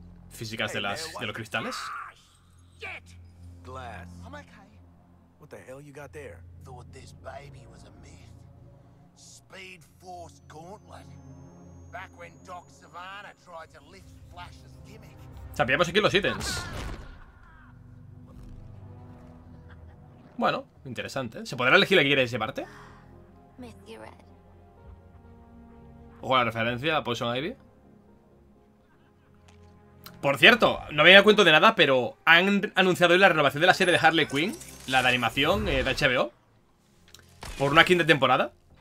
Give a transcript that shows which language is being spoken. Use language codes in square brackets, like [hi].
[es] Físicas de los cristales. [en] Glass. I'm okay. What the hell you got there? Thought this baby was a myth. Speed Force Gauntlet. Back when Doc Savannah tried to lift Flash's gimmick. [es] O sea, pillamos aquí los ítems. Bueno, interesante. ¿Se podrá elegir la que quieres llevarte? Ojo a la referencia a Poison Ivy. Por cierto, no me había dado cuenta de nada, pero han anunciado hoy la renovación de la serie de Harley Quinn, la de animación de HBO, por una quinta temporada.